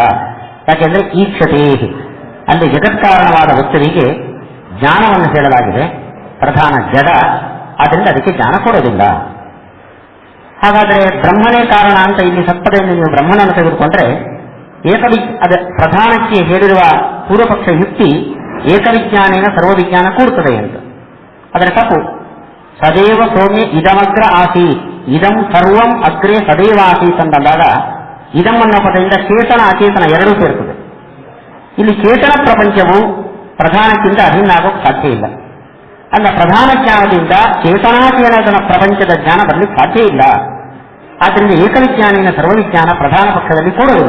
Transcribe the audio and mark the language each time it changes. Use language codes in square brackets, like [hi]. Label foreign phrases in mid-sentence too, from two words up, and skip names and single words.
[kn] ಯಾಕೆಂದ್ರೆ ಈಕ್ಷತೆ ಅಲ್ಲಿ ಜಗತ್ಕಾರಣವಾದ ವಸ್ತುವಿಗೆ ಜ್ಞಾನವನ್ನು ಹೇಳಲಾಗಿದೆ, ಪ್ರಧಾನ ಜಡ, ಆದ್ದರಿಂದ ಅದಕ್ಕೆ ಜ್ಞಾನ ಕೊಡೋದಿಲ್ಲ. ಹಾಗಾದರೆ ಬ್ರಹ್ಮನೇ ಕಾರಣ ಅಂತ ಇಲ್ಲಿ ಸತ್ಪದೆಯನ್ನು ನೀವು ಬ್ರಹ್ಮನನ್ನು ತೆಗೆದುಕೊಂಡ್ರೆ ಅದ ಪ್ರಧಾನಕ್ಕೆ ಹೇಳಿರುವ ಪೂರ್ವಪಕ್ಷ ಯುಕ್ತಿ [sa] ಏಕವಿಜ್ಞಾನೇನ ಸರ್ವವಿಜ್ಞಾನ [kn] ಕೂಡುತ್ತದೆ ಅಂತ. ಅದರ ತಪ್ಪು. [sa] ಸದೇವ ಸೌಮ್ಯ ಇದಮಗ್ರ ಆಸೀತ್, ಇದಂ ಸರ್ವಂ ಅಗ್ರೆ ಸದೇವ ಆಸೀತ್ [kn] ಅಂತಂದಾಗ ಇದಂ ಅನ್ನೋ ಪದದಿಂದ ಚೇತನ ಅಚೇತನ ಎರಡೂ ಸೇರ್ತದೆ. ಇಲ್ಲಿ ಚೇತನ ಪ್ರಪಂಚವು ಪ್ರಧಾನಕ್ಕಿಂತ ಅಭಿನ್ನ ಆಗೋಕ್ಕೆ ಸಾಧ್ಯ ಇಲ್ಲ. ಅಲ್ಲ, ಪ್ರಧಾನ ಜ್ಞಾನದಿಂದ ಚೇತನಾಚೇತನ ಪ್ರಪಂಚದ ಜ್ಞಾನ ಬರಲಿಕ್ಕೆ ಸಾಧ್ಯ ಇಲ್ಲ. ಆದ್ದರಿಂದ [sa] ಏಕವಿಜ್ಞಾನಿನ ಸರ್ವವಿಜ್ಞಾನ [kn] ಪ್ರಧಾನ ಪಕ್ಷದಲ್ಲಿ ಕೂಡುವುದಿಲ್ಲ.